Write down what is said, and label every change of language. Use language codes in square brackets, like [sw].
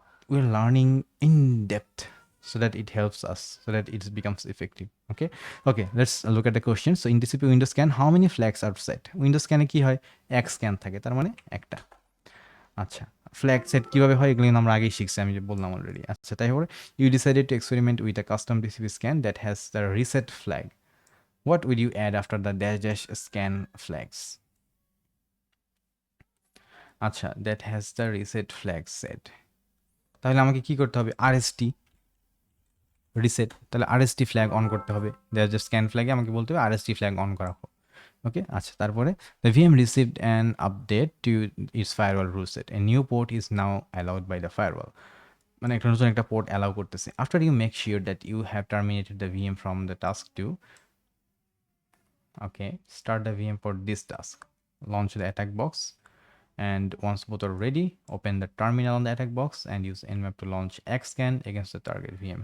[en] We are learning in depth so that it helps us, so that it becomes effective. Okay, let's look at the question. So in TCP Windows scan, how many flags are set? [bn] Windows scan কি হয়, এক scan থাকে, তার মানে একটা। আচ্ছা, flag set কীভাবে হয় এগুলো আমরা আগেই শিখছি, আমি যে বললাম অলরেডি। আচ্ছা, তাই হলে [en] You decided to experiment with a custom TCP scan that has the reset flag. What would you add after the dash scan flags? আচ্ছা, that has the reset flag set. [bn] তাহলে আমাকে কি করতে হবে? RST রিসেট, তাহলে RST flag on করতে হবে। দেয়ার যে স্ক্যান ফ্ল্যাগে আমাকে বলতে হবে আরএসটি ফ্ল্যাগ অন করা হোক। ওকে, আচ্ছা, তারপরে [en] The VM received an update to its firewall rule set, a new port is now allowed by the firewall. [bn] মানে একটা নতুন একটা পোর্ট অ্যালাউ করতেছে। [en] After you make sure that you have terminated the VM from the task two, okay, start the VM for this task, launch the attack box, and once both are ready, open the terminal on the attack box and use nmap to launch xscan against the target VM.